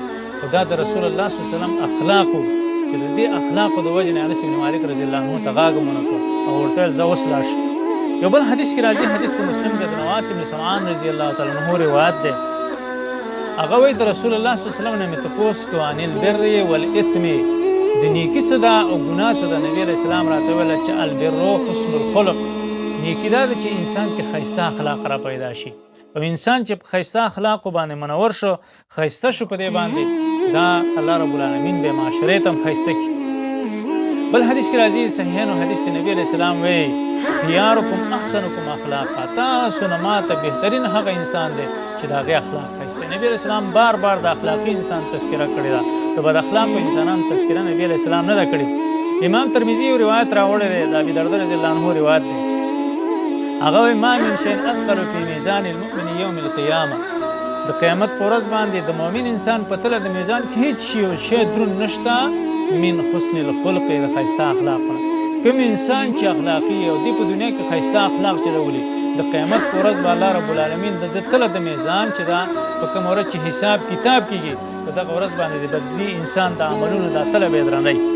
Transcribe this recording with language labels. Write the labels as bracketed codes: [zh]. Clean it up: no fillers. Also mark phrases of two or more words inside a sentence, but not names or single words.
[ps] خو دا د رسول الله [ar] صلی الله علیه وسلم [ps] اخلاق وو چې د دې اخلاقو د وجې نه انس بن مالک [ar] رضی الله عنه [ps] ته غاږ ونه کړ او ورته ویل زه اوس لاړ شم. یو بل حدیث کې راځي، حدیث د مسلم دی، د نواس بن سمعان [ar] رضی الله تعالی عنه [ps] روایت دی. هغه وایي د رسول الله [ar] صلی الله علیه وسلم [ps] نه مې تپوس کو [ar] عن البر والاثم، [ps] د نیکي څه ده او ګناه څه ده. نبي [ar] علیه السلام [ps] راته ویل چې [ar] البر حسن الخلق، [ps] نیکي دا ده چې انسان کې ښایسته اخلاق را پیدا شي، او انسان چې په ښایسته اخلاقو باندې منور شو، ښایسته شو په دې باندې، دا الله [ar] رب العالمین [ps] به معاشرې ته هم ښایسته کړي. بل حدیث کې راځي، صحیحینو حدیث کې نبی [ar] علیه السلام [ps] وایي [ar] خیارکم احسنکم اخلاقا، [ps] تاسو نه ماته بهترین هغه انسان دی چې د هغې اخلاق ښایسته. نبی [ar] علیه السلام [ps] بار بار د اخلاقي انسان تذکره کړې ده، د بد اخلاقو انسانانو تذکره نبی [ar] علیه السلام [ps] نه ده کړې. امام ترمذي یو روایت راوړی دی، د ابي درده [ar] رضی الله عنه [ps] روایت دی. هغه وایي [ar] ما من شیء اثقل فی میزان المؤمن یوم القیامه، [ps] د قیامت په ورځ باندې د مؤمن انسان په تله د میزان کې هیڅ شی دروند نشته [ar] من حسن الخلق، [ps] د ښایسته اخلاقونه. کوم انسان چې اخلاقي او دی په دنیا کې ښایسته اخلاق چلولي، د قیامت په ورځ به الله [ar] رب العالمین [ps] د تله د میزان چې دا په کوم ورځ چې حساب کتاب کیږي، په دغه ورځ باندې د بدلي انسان د عملونو دا تله به درنوي.